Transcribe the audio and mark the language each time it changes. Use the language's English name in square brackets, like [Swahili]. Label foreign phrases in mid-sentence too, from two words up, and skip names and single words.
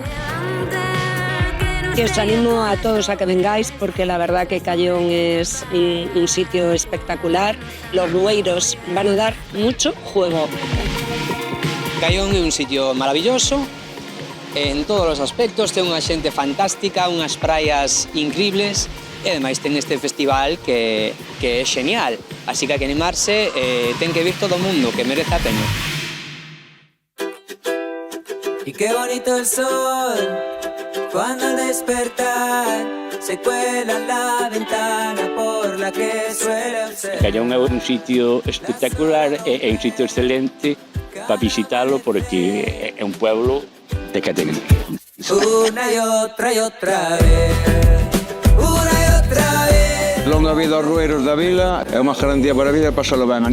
[Spanish] Que os animo a todos a que vengáis porque la verdad que Callón es un sitio espectacular. Los Rueiros van a dar mucho juego. [Galician] Callón é un sitio maravilloso en todos os aspectos, ten unha xente fantástica, unhas praias increíbles e ademais ten este festival que é genial, así que hai que animarse, ten que vir todo o mundo, que merece a pena. [Spanish] Y qué bonito el sol, cuando al despertar se cuela la ventana por la que suele observar. [Galician] Callón é un sitio espectacular, é un sitio excelente para visitalo porque é un pueblo de categoría. [Spanish] Una y otra vez. [Galician] Longa vida aos Rueiros da Vila, é unha garantía para a vida e pasalo ben.